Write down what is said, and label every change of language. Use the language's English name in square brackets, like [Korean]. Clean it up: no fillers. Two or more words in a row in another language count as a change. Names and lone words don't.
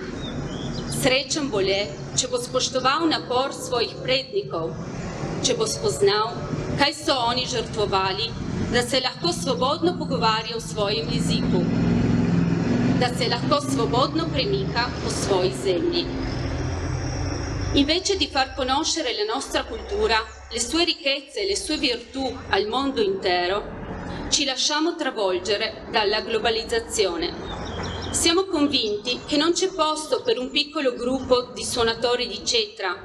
[Slovenian] Srečen bo le, če bo spoštoval napor svojih prednikov, če bo spoznal, kaj so oni žrtvovali, da se lahko svobodno pogovarja v svojem jeziku, da se lahko svobodno premika po svoji zemlji. [Italian] Invece di far conoscere la nostra cultura, le sue ricchezze e le sue virtù al mondo intero, ci lasciamo travolgere dalla globalizzazione. Siamo convinti che non c'è posto per un piccolo gruppo di suonatori di cetra.